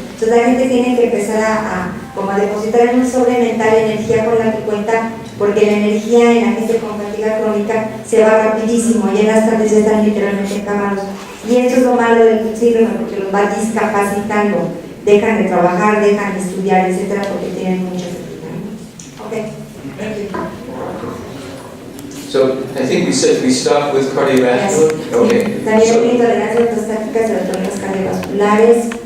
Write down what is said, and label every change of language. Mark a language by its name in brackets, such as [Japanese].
[Spanish] Entonces la gente tiene que empezar como a depositar en un sobre mental energía con la que cuenta, porque la energía en la gente con fatiga crónica se va rapidísimo y en las tardes ya están literalmente encamados. Y esto es lo malo del síndrome, porque los va discapacitando, dejan de trabajar, dejan de estudiar, etc., porque tienen mucha fatiga. [English] Ok, thank you. So I think we said we stop with cardiovascular. Yes. Okay. [Spanish] También [English] So [Spanish] hay intolerancias ortostáticas de los problemas cardiovasculares,